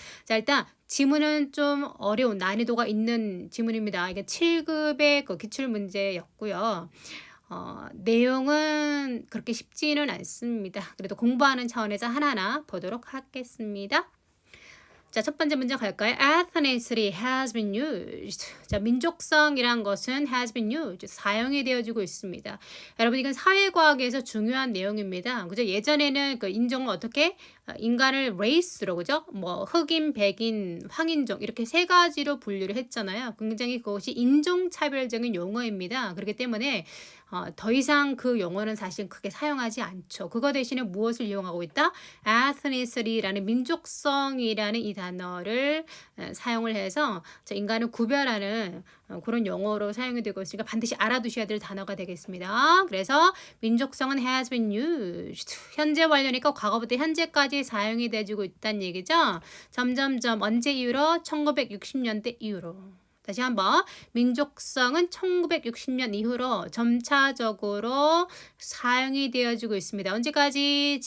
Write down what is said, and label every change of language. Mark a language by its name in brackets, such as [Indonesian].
[Korean] 자, 일단 지문은 좀 어려운 난이도가 있는 지문입니다. 이게 7급의 그 기출문제였고요. 내용은 그렇게 쉽지는 않습니다. 그래도 공부하는 차원에서 하나하나 보도록 하겠습니다. 자, 첫 번째 문제 갈까요? [English] Ethnicity has been used. [Korean] 자, 민족성이란 것은 [English] has been used. [Korean] 사용이 되어지고 있습니다. 여러분, 이건 사회과학에서 중요한 내용입니다. 그죠? 예전에는 그 인종을 어떻게 인간을 레이스로 그죠? 뭐 흑인, 백인, 황인종 이렇게 세 가지로 분류를 했잖아요. 굉장히 그것이 인종차별적인 용어입니다. 그렇기 때문에 더 이상 그 용어는 사실 크게 사용하지 않죠. 그거 대신에 무엇을 이용하고 있다? ethnicity라는 민족성이라는 이 단어를 사용을 해서 인간을 구별하는 그런 용어로 사용이 되고 있으니까 반드시 알아두셔야 될 단어가 되겠습니다. 그래서 민족성은 [English] has been used. [Korean] 현재 완료니까 과거부터 현재까지 사용이 돼주고 있다는 얘기죠. 점점점 언제 이후로? 1960년대 이후로. 다시 한번 민족성은 1960년 이후로 점차적으로 사용이 되어지고 있습니다. 언제까지?